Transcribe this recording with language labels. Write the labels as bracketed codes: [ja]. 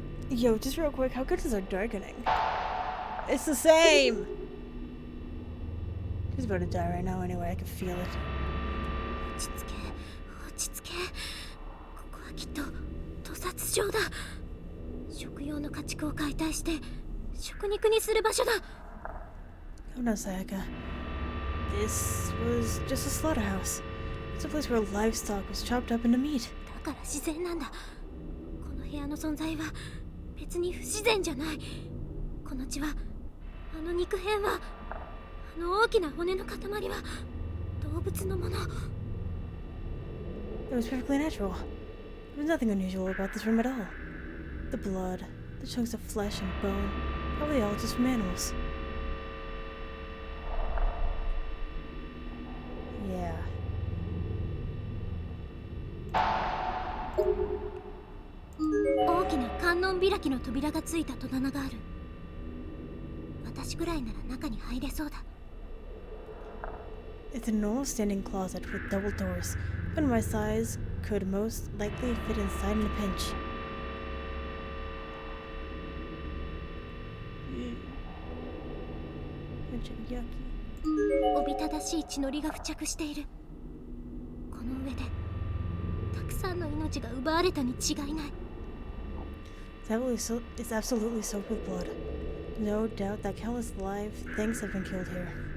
[en] Yo, just real quick, how good is our darkening? It's the same! He's about to die right now anyway, I can feel it. [ja] 落ち着け落ち着け。ここはきっと屠殺場だ。食用の家畜を解体して食肉にする場所だ。 [en] Oh no, Sayaka. This was just a slaughterhouse. It's a place where livestock was chopped up into meat. [ja] だから自然なんだ。この部屋の存在は別に不自然じゃない。この血は、あの肉片は、あの大きな骨の塊は動物のもの。 [en] It was perfectly natural. There was nothing unusual about this room at all. The blood, the chunks of flesh and bone, probably all just from animals. Yeah. [ja] 大きな観音開きの扉がついた戸棚がある。私ぐらいなら中に入れそうだ。 [en] It's a normal standing closet with double doors, but my size could most likely fit inside in a pinch. Yucky. [ja] おびただしい血のりが付着している。この上でたくさんの命が奪われたに違いない。 [en] It's absolutely soaked with blood. No doubt that countless live things have been killed here.